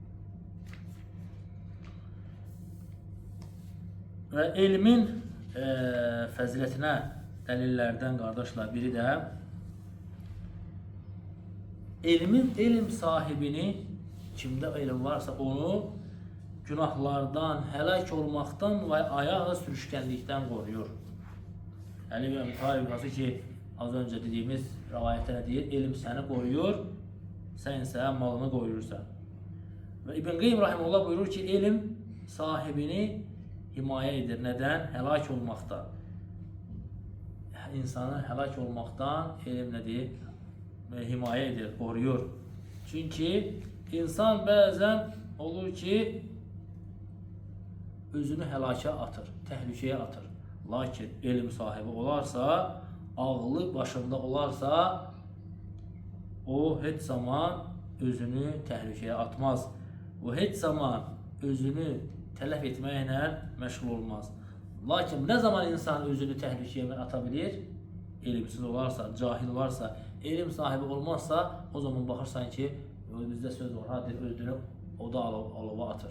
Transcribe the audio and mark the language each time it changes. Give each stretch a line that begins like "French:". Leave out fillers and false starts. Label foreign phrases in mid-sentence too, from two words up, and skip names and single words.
Azerbaijani: Və elmin fəzilətinə dəlillərdən qardaşlar biri də elm sahibini, kimdə elm varsa onu günahlardan, həlak olmaqdan və ayağa sürüşkənlikdən qoruyur. Əli və Əbi ki, az öncə dediyimiz rəvayətdə deyir, elm səni qoruyur, sən isə malını qoruyursan. Və İbn Qeym rahimehullah buyurur ki, elm sahibini himaye edir.
Turkish: Neden? Helak olmaktan. İnsanı helak olmaktan ilim nedir?
Azerbaijani: Himaye edir, koruyor. Çünkü insan bazen olur ki özünü helaka atır, tehlikeye atır. Lakin ilim sahibi olarsa, ağlı başında olarsa, o hiç zaman özünü tehlikeye atmaz. O hiç zaman özünü telef etməklə məşğul olmaz.
Turkish: Lakin ne zaman insan özünü tehlikeye atabilir?
Azerbaijani: İlimsiz olarsa, cahil olarsa, ilim sahibi olmazsa, o zaman baxırsan ki, bizdə söz var, hadi özünü oda alova atır.